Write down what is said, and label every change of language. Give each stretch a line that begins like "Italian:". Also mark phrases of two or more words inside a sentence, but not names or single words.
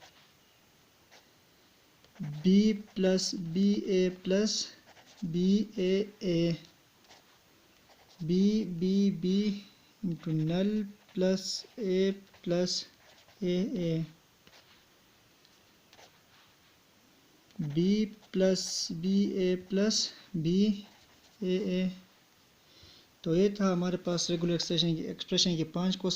English: B plus BA plus BAA BBB into null plus A plus AA B plus BA plus BAA।
Hindi: तो ये था हमारे पास
English: regular expression
Hindi: की 5 क्वेश्चन।